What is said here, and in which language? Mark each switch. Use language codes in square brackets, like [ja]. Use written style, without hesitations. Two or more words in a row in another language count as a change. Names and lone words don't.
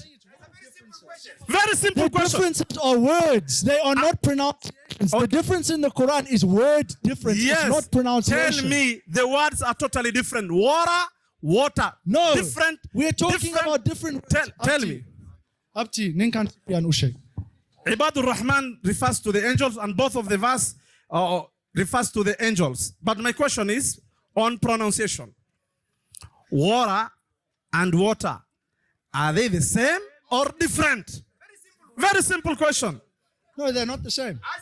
[en] Very simple The question. differences are words. They are not pronunciations. The difference in the Quran is word difference. Yes. It's not pronunciation. Tell me the words are totally different. Water, water. No. Different. We're talking different. about different words. Tell me. [so] Abti, ninkan yan ushay. [en] Ibadur Rahman refers to the angels, and both of the verse refers to the angels. But my question is on pronunciation. Water and water, are they the same or different? Very simple question. No, they're not the same.